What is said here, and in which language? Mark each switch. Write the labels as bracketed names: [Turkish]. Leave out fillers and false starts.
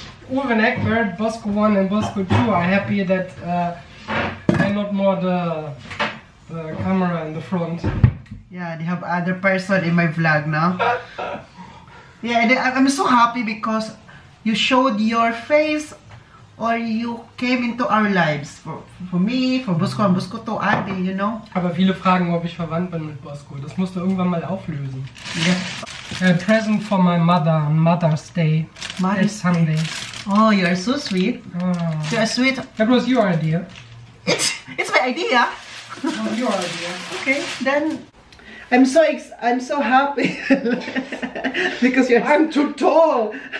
[English] Uwe and Egbert, Bosco 1 and Bosco 2 are happy that they're not more the camera in the front. Yeah, they have other person in my vlog now. Yeah, and I'm so happy because you showed your face, or you came into our lives. For me, for Bosco and Bosco to Adi, you know. [German] Aber viele fragen, ob ich verwandt bin mit Bosco. Das musst du irgendwann mal auflösen. [English] Yeah. A present for my mother on Mother's Day. It's Sunday. Oh, you are so sweet. Oh. You are sweet. That was your idea. It's my idea. Oh, your idea. Okay, then I'm so happy because I'm too tall.